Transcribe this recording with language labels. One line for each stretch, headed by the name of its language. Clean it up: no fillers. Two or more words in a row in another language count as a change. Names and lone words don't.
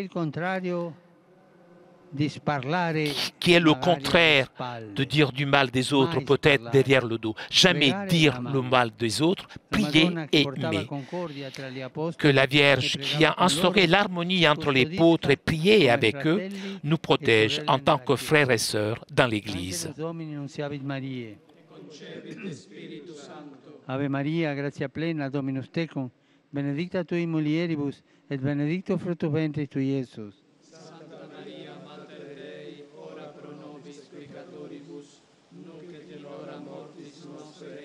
French: Qui est le contraire de dire du mal des autres, peut-être derrière le dos. Jamais dire le mal des autres, prier et aimer. Que la Vierge qui a instauré l'harmonie entre les apôtres et prié avec eux, nous protège en tant que frères et sœurs dans l'Église.
Latin: Ave Maria, gratia plena, Dominus tecum, benedicta tui mulieribus, et benedictus fructus ventris tui, Iesus. Santa Maria, Mater Dei, ora pro nobis peccatoribus, nunc et in hora mortis nostre.